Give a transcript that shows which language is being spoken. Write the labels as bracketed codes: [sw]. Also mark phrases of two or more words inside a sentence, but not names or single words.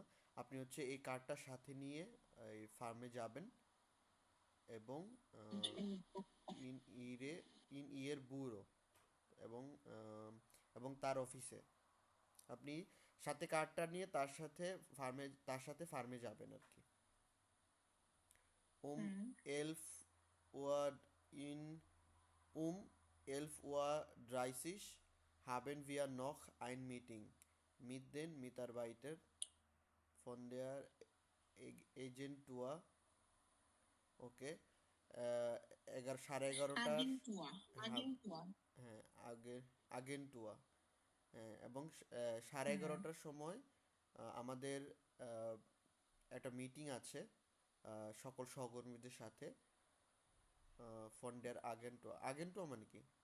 [bn] আপনি হচ্ছে এই কার্ডটা সাথে নিয়ে এই ফার্মে যাবেন এবং [de] in Ihre in Ihr Büro, [bn] এবং এবং তার অফিসে আপনি সাথে কার্ডটা নিয়ে তার সাথে ফার্মে যাবেন আর কি। [de] um 11 Uhr in 11 Uhr 30 haben wir noch ein Meeting mit den Mitarbeitern von der Agentur. [bn] ওকে, 11 সাড়ে 11টার, আগেন্টুয়া, হ্যাঁ আগেন্টুয়া। হ্যাঁ, আগেন্টুয়া এবং 11:30টার সময় আমাদের আহ, একটা মিটিং আছে সকল সহকর্মীদের সাথে [de] von der Agentur Agentur [bn] মানে কি